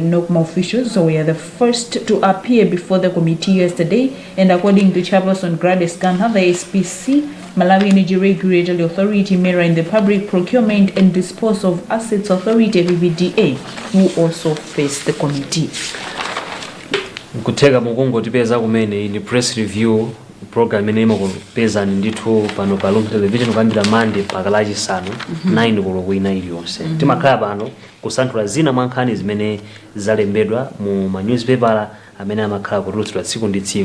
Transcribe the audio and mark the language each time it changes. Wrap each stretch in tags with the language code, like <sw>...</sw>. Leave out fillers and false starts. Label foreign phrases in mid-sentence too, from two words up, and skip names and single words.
<en>NOCMA officials were the first to appear before the committee yesterday, and according to Chairperson Gladys Ganha, the SPC, Malawi Energy Regulatory Authority, mirror in the Public Procurement and Disposal of Assets Authority (PPDA), who also face the committee.</en> <ny>Nkutega mukongo tipeza kumene in</ny> <en>press review program</en> <ny>ine imapeza ndithu pano pa Luntha television kuyambira Monday mpaka Lachisanu 9 koloko ina iliyonse. Timakhala pano kusanthula zina mwa nkhani zimene zalembedwa mu ma newspaper amene amakhala kutulutsidwa tsiku ndi tsiku.</ny>